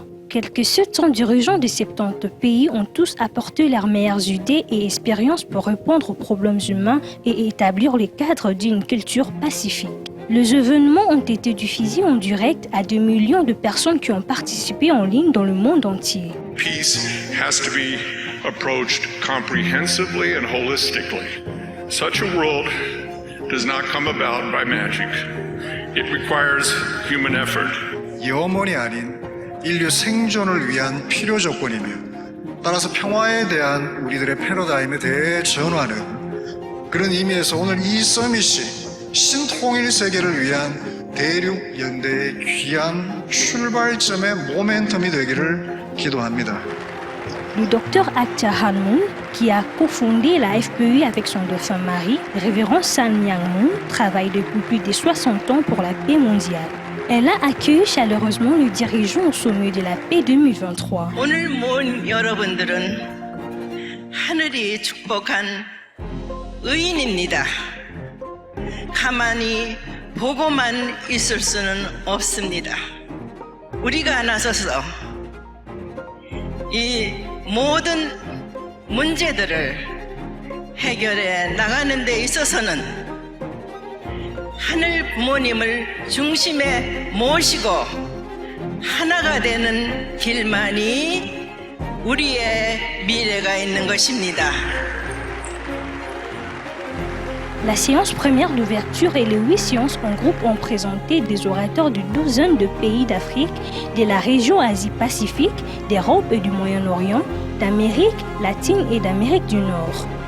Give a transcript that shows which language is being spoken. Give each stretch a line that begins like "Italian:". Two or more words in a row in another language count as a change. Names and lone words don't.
French: Quelques 700 dirigeants de 70 pays ont tous apporté leurs meilleures idées et expériences pour répondre aux problèmes humains et établir les cadres d'une culture pacifique. Les événements ont été diffusés en direct à 2 millions de personnes qui ont participé en ligne dans le monde entier.
English: Peace has to be approached comprehensively and holistically. Such a world does not come about by magic. It requires human effort.
Korean: 영원이 아닌 인류 생존을 위한 필요 조건이며 따라서 평화에 대한 우리들의 패러다임의 대전환은 그런 의미에서 오늘 이 서밋이 신통일 세계를 위한 대륙 연대의 귀한 출발점의 모멘텀이 되기를 기도합니다.
French: Le Dr Ak Cha Han Moon, qui a cofondé la FPI avec son défunt mari, révérend San Myang Moon, travaille depuis plus de 60 ans pour la paix mondiale. Elle a accueilli chaleureusement le dirigeant au sommet de la paix 2023.
Korean: 오늘 모은 여러분들은 하늘이 축복한 의인입니다. 가만히 보고만 있을 수는 없습니다. 우리가 나서서 이 모든 문제들을 해결해 나가는 데 있어서는 하늘 부모님을 중심에 모시고 하나가 되는 길만이 우리의 미래가 있는 것입니다.
French: La séance première d'ouverture et les 8 séances en groupe ont présenté des orateurs de douzaines de pays d'Afrique, de la région Asie-Pacifique, d'Europe et du Moyen-Orient, d'Amérique latine et d'Amérique du Nord.